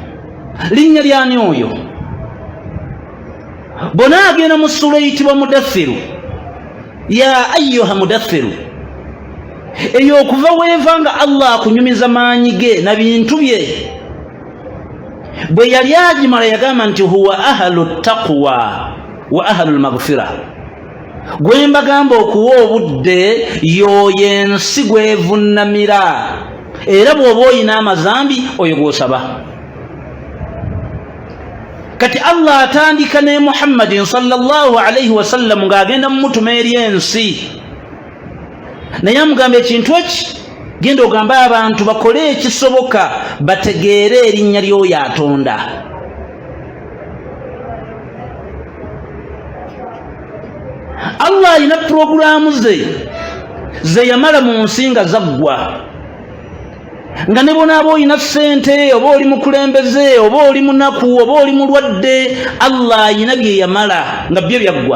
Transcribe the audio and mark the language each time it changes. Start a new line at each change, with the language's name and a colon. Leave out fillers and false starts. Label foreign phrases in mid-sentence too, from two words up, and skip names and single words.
Ganda: Linnya lyani oyo? bona agenda mu sura eyitibwa Mudathiru,
Arabic: يا أيها المدثر,
Ganda: eyo okuva weeva nga Allah akunyumiza maanyi ge na bintu bye. Bwe yali agimala yagamba nti
Arabic: هو أهل التقوى وأهل المغفرة,
Ganda: gwe mbagamba okuwa obudde y'oyo ensi gwevunnamira, era bw'oba oyina amazambi oyo gw'osaba. Kati Allah atandika ne Muhammadin
Arabic: صلى الله عليه وسلم
Ganda: ng'agenda mumutuma eri ensi, naye amugamba ekintu eki, genda ogambe abantu bakole ekisoboka bategeere erinnya ly'oyo atonda. Allah alina puroguramu ze yamala mu nsi nga zaggwa, nga ne bonaaba olina ssente, oba oli mukulembeze, oba oli munaku, oba oli mulwadde, Allah alina bye yamala nga byo byaggwa.